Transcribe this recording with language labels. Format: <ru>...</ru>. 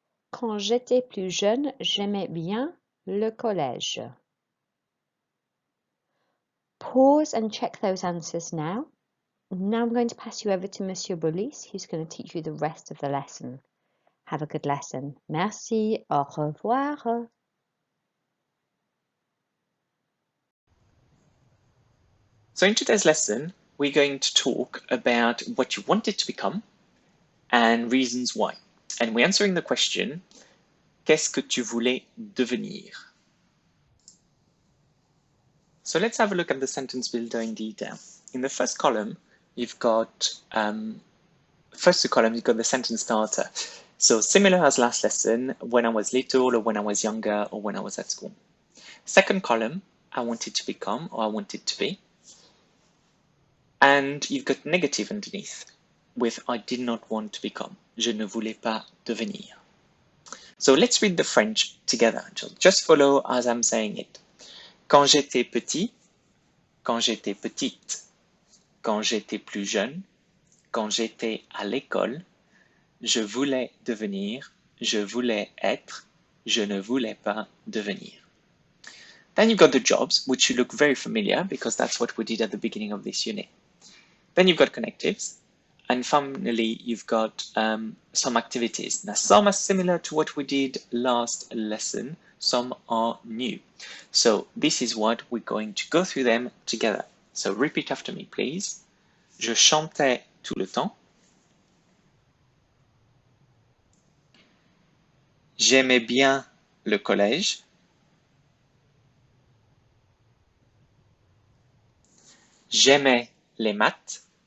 <fr>Quand j'étais plus jeune, j'aimais bien le collège.</fr> <en>Pause and check those answers now. Now I'm going to pass you over to Mr Bolis, who's going to teach you the rest of the lesson. Have a good lesson.</en> <fr>Merci. Au revoir.</fr> <en>So in today's lesson, we're going to talk about what you wanted to become and reasons why. And we're answering the question,</en> <fr>qu'est-ce que tu voulais devenir?</fr> <en>So let's have a look at the sentence builder in detail. In the first column, you've got, first two columns, you've got the sentence starter. So similar as last lesson, when I was little or when I was younger or when I was at school. Second column, I wanted to become or I wanted to be. And you've got negative underneath with I did not want to become.</en> <fr>Je ne voulais pas devenir.</fr> <en>So let's read the French together. Just follow as I'm saying it.</en> <fr>Quand j'étais petit, quand j'étais petite, quand j'étais plus jeune, quand j'étais à l'école, je voulais devenir, je voulais être, je ne voulais pas devenir.</fr> <en>Then you've got the jobs, which should look very familiar because that's what we did at the beginning of this unit. Then you've got connectives, and finally you've got some activities. Now some are similar to what we did last lesson, some are new. So this is what we're going to go through them together. So repeat after me, please.</en> <fr>Je chantais tout le temps. J'aimais bien le collège. J'aimais les maths.</fr>